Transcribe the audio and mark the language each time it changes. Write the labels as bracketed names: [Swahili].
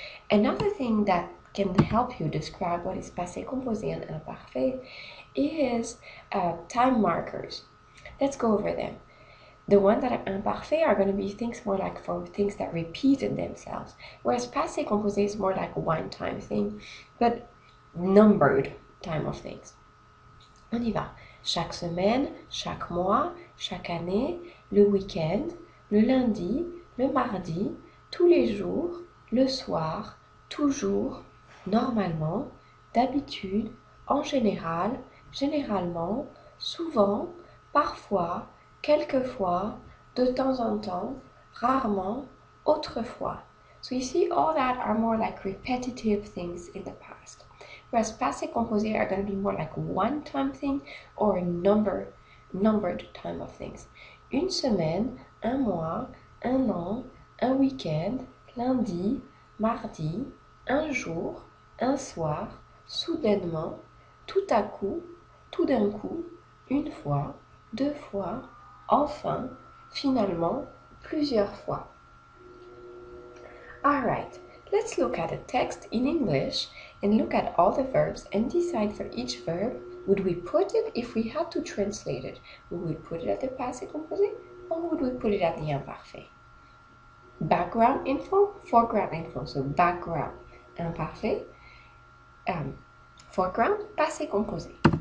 [English] Another thing that can help you describe what is passé composé and imparfait is time markers. Let's go over them. The ones that are imparfait are going to be things more like for things that repeated themselves, whereas passé composé is more like a one-time thing, but numbered time of things. [French] On y va. Chaque semaine, chaque mois, chaque année, le week-end, le lundi, le mardi, tous les jours, le soir, toujours, normalement, d'habitude, en général, généralement, souvent, parfois, quelquefois, de temps en temps, rarement, autrefois. [English] So you see, all that are more like repetitive things in the past. Whereas passé composé are going to be more like one-time thing or a numbered time of things. [French] Une semaine, un mois, un an, un week-end, lundi, mardi, un jour, un soir, soudainement, tout à coup, tout d'un coup, une fois, 2 fois, enfin, finalement, plusieurs fois. [English] Alright, let's look at a text in English and look at all the verbs and decide for each verb, would we put it, if we had to translate it, would we put it at the passé composé or would we put it at the imparfait? Background info, foreground info. So background, imparfait, foreground, passé composé.